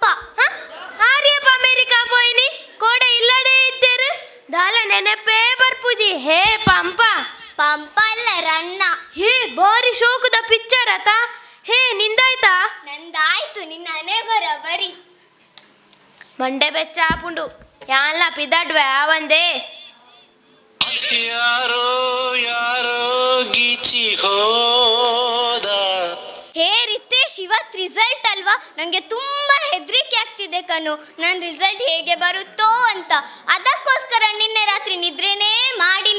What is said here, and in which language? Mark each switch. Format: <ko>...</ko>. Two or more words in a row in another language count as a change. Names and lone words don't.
<tcy>ಆರ್ಯಪ್ಪ ಅಮೆರಿಕಾ ಪೋಯಿನಿ ಕೋಡೆ ಇಲ್ಲಡೆ ಇದ್ದೇರು ದಾಲ ನೆನಪೇ ಬರ್ಪುಜಿ.</tcy> <kn>ಹೇ ಪಂಪ ಅಲ್ಲ ರನ್ನ.</kn> <tcy>ಹೇ ಬಾರಿ ಶೋಕದ ಪಿಕ್ಚರ್ ಆತ.</tcy> <kn>ಹೇ ನಿಂದಾಯ್ತಾ? ನಂದಾಯ್ತು, ನಿನ್ನ ಹಣೆ ಬರಿ.</kn> <tcy>ಮಂಡೆ ಬೆಚ್ಚ ಆಪುಂಡು ಯಾನ್ಲ ಪಿದಡ್ವೆ ಆವಂದೇ.</tcy> <kn>ಯಾರೋ ಯಾರೋ ಗೀಚಿ ಹೋದ. ಹೇ ರಿತೇಶ್, ಇವತ್ತು ರಿಸಲ್ಟ್ ಅಲ್ವಾ? ನನಗೆ ತುಂಬಾ ಹೆದರಿಕೆ ಆಗ್ತಿದೆ ಕಣು. ನನ್ನ ರಿಸಲ್ಟ್ ಹೇಗೆ ಬರುತ್ತೋ ಅಂತ. ಅದಕ್ಕೋಸ್ಕರ ನಿನ್ನೆ ರಾತ್ರಿ ನಿದ್ರೆನೇ ಮಾಡಿಲ್ಲ.</kn>